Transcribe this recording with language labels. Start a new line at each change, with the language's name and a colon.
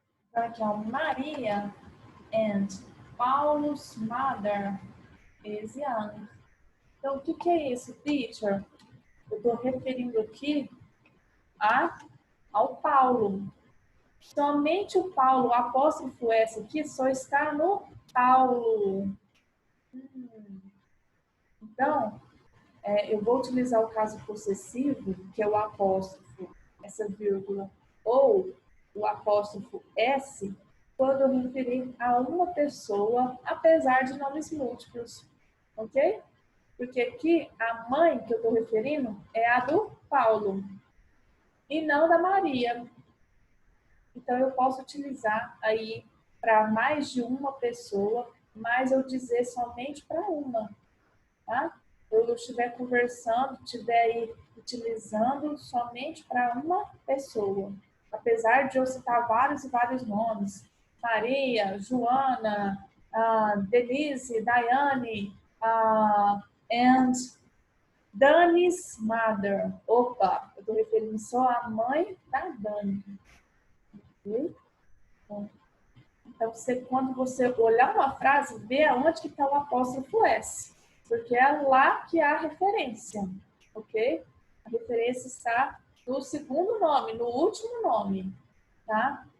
Portuguese: Então, aqui, ó,
English: Maria and Paulo's mother is young.
Portuguese: Então, o que que é isso, teacher? Eu estou referindo aqui ao Paulo. Somente o Paulo, o apóstrofo S aqui, só está no Paulo. Então, eu vou utilizar o caso possessivo, que é o apóstrofo, essa vírgula, ou o apóstrofo S, quando eu referir a uma pessoa, apesar de nomes múltiplos. Ok? Porque aqui, a mãe que eu estou referindo é a do Paulo, e não da Maria. Então, eu posso utilizar aí para mais de uma pessoa, mas eu dizer somente para uma, tá? Eu estiver conversando, estiver aí utilizando somente para uma pessoa. Apesar de eu citar vários e vários nomes.
English: Maria, Joana, Denise, Daiane, and Dani's mother.
Portuguese: Opa, eu estou referindo só à mãe da Dani. Ok? Então, quando você olhar uma frase, vê aonde que está o apóstrofo S, porque é lá que há a referência, ok? A referência está no segundo nome, no último nome, tá?